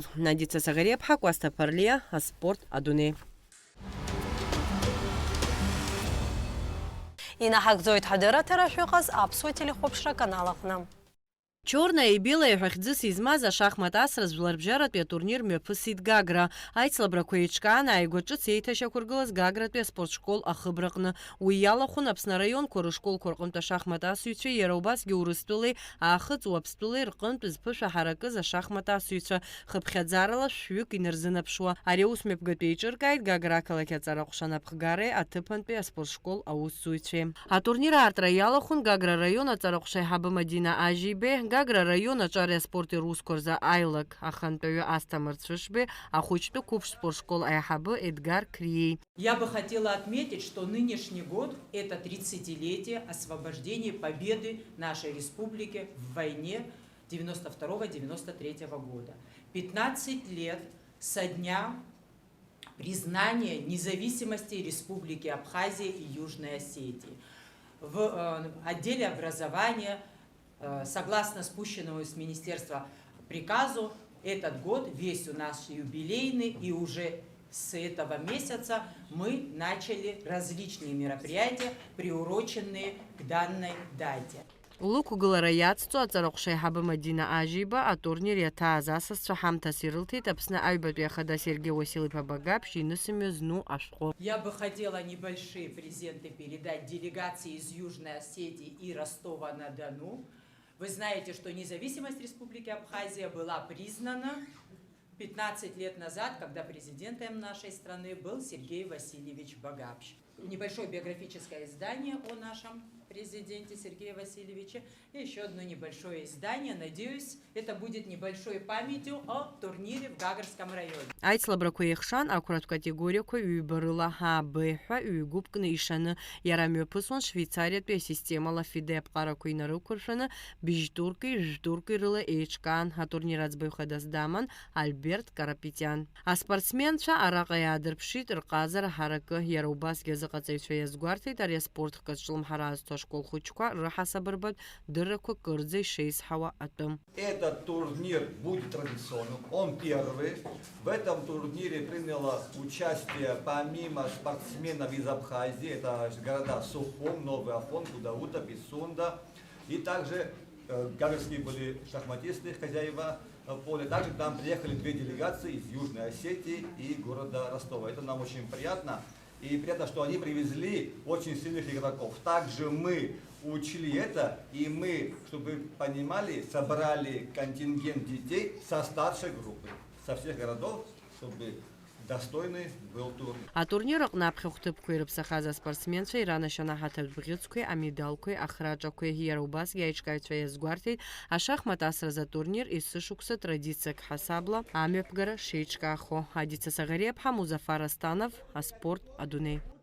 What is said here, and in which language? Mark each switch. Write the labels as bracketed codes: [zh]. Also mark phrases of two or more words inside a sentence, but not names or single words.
[ab] Надица Сагареԥҳа, Кәасҭа Ԥарлиа, аспорт адунеи. Инаҳагӡоит ҳадырраҭара шәыҟаз аԥсуа телехәаԥшра канал аҟны. Черная и белая ҳәахьӡыс измаз ашахмат асра жәларбжьаратәи атурнир мҩаԥысит Гагра. Аицлабрақәа еиҿкаан ааигәа ҿыц еиҭашьақәыргылаз Гагратәи аспортшкол ахыбраҟны. Уи иалахәын Аԥсны араионқәа рышколқәа рҟынтә ашахмат асыҩцәа, иара убасгьы Урыстәылеи, Аахыҵ Уаԥстәылеи рҟынтә зԥышәаҳаракыз ашахмат асыҩцәа хыԥхьаӡарала шәҩык инарзынаԥшуа. Ари аус мҩаԥгатәи еиҿыркааит Гагра ақалақь аҵараҟәша анаԥхгареи аҭыԥантәи аспортшкол аусзуҩцәеи. Атурнир аартра иалахәын Гагра араион аҵараҟәша аиҳабы Мадина Ажибе, Гагра район аҿари аспорти русқәа рзы аилак ахантәаҩы Асҭамыр Цәышбе, ахәыҷтәы қәыԥш спортшкол аиҳабы Эдгар Крией. [ru] Я бы хотела отметить, что нынешний год – это 30-летие освобождения победы нашей республики в войне 92-93 года. 15 лет со дня признания независимости Республики Абхазия и Южной Осетии. В отделе образования, согласно спущенному с министерства приказу, этот год весь у нас юбилейный, и уже с этого месяца мы начали различные мероприятия, приуроченные к данной дате. [ab] Лықәгылара иацҵо аҵараҟәша аиҳабы Мадина Ажиба атурнир иаҭааз асасцәа ҳамҭас ирылҭеит Аԥсны аҩбатәи ахада Сергей Васильев Багаԥшь инысымҩа зну ашәҟәы. [ru] Я бы хотела небольшие презенты передать делегации из Южной Осетии и Ростова-на-Дону. Вы знаете, что независимость Республики Абхазия была признана 15 лет назад, когда президентом нашей страны был Сергей Васильевич Багаԥшь. Небольшое биографическое издание о нашем президенте Сергее Васильевиче и еще одно небольшое издание. Надеюсь, это будет небольшой памятью о турнире в Гагарском районе. [ab] Аицлабрақәа еихшан ақәратә категориақәа ҩба рыла ҳ-Б ҳәа ҩгәыԥ кны ишаны, иара мҩаԥысуан Швейцариатәи асистемала ФИДЕ аԥҟарақәа инарықәыршәаны бжь-турки, жә-турки рыла еиҿкаан. Атурнир аӡбаҩ хадас даман Альберт Карапетиан. Аспортсменцәа араҟа иаадырԥшит рҟазара ҳаракы, иара убасгьы азыҟаҵаҩцәа иазгәарҭеит ари аспорт хкаҿлымҳара азҭо ашкол хәыҷқәа рыҳасабырбатә дыррақәа кырӡа ишеизҳауа атәы. [ru] Этот турнир будет традиционным, он первый. В этом турнире приняло участие помимо спортсменов из Абхазии, это города Сухум, Новый Афон, Кудаута, Пицунда, и также гагарские были шахматисты, хозяева поля. Также к нам приехали две делегации из Южной Осетии и города Ростова. Это нам очень приятно. И приятно, что они привезли очень сильных игроков. Также мы учли это, и мы, чтобы вы понимали, собрали контингент детей со старшей группы, со всех городов, чтобы достойный был турнир. [ab] Атурнир аҟны аԥхьахәҭыԥқәа ирыԥсахаз аспортсменцәа иранашьан аҳаҭатә бӷьыцқәеи, амедалқәеи, ахраҿақәеи, иара убасгьы аиҿкааҩцәа иазгәарҭеит ашахмат асразы атурнир есышықәса традициак ҳасабла амҩаԥгара шеиҿкаахо. Адица Сагареԥҳа, Музафар Астанов, аспорт адунеи.